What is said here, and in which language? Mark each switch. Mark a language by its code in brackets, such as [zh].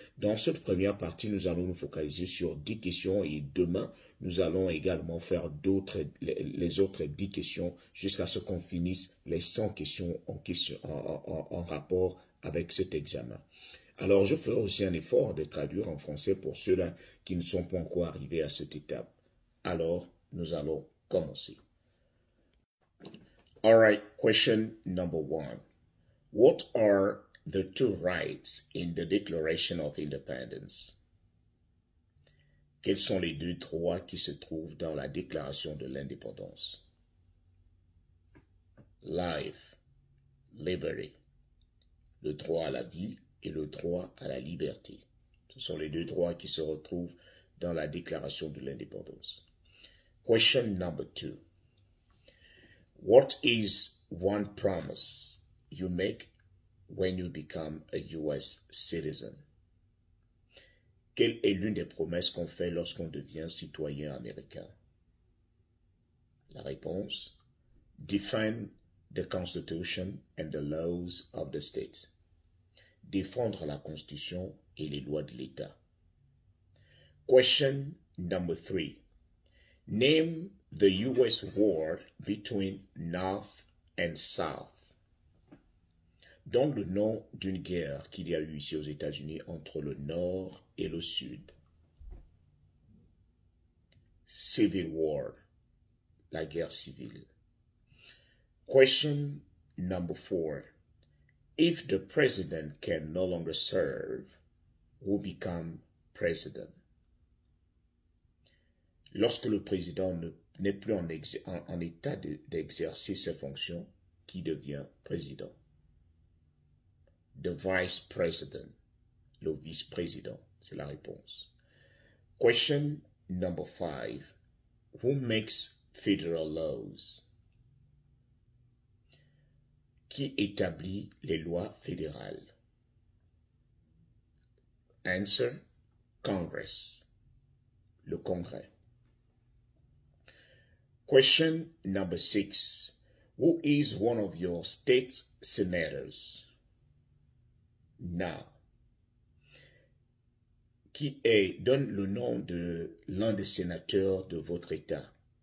[fr] Dans cette première partie, nous allons nous focaliser sur 10 questions et demain, nous allons également faire les autres 10 questions jusqu'à ce qu'on finisse les 100 questions en rapport avec cet examen. Alors, je ferai aussi un effort de traduire en français pour ceux-là qui ne sont pas encore arrivés à cette étape. Alors, nous allons commencer. [en] All right, question number 1. What are the two rights in the Declaration of Independence? [fr] Quels sont les deux droits qui se trouvent dans la Déclaration de l'Indépendance? [en] Life, liberty, [fr] le droit à la vie et le droit à la liberté. Ce sont les deux droits qui se retrouvent dans la Déclaration de l'Indépendance. [en] Question number 2. What is one promise you make when you become a U.S. citizen? [fr] Quelle est l'une des promesses qu'on fait lorsqu'on devient citoyen américain? La réponse: [en] Defend the Constitution and the laws of the state. [fr] Défendre la Constitution et les lois de l'État. [en] Question number 3. Name the U.S. war between North and South. [fr] Donne le nom d'une guerre qu'il y a eu ici aux États-Unis entre le Nord et le Sud. [en] Civil War, [fr] la guerre civile. [en] Question number 4. If the president can no longer serve, who become president? [fr] Lorsque le président n'est plus en état d'exercer ses fonctions, qui devient président? [en] The vice president, [fr] le vice-président, c'est la réponse. [en] Question number 5. Who makes federal laws? [fr] Qui établit les lois fédérales? [en] Answer: Congress, [fr] le Congrès. [en] Question number 6. Who is one of your state senators? Now, [fr] qui est, donne le nom de l'un des sénateurs de votre État.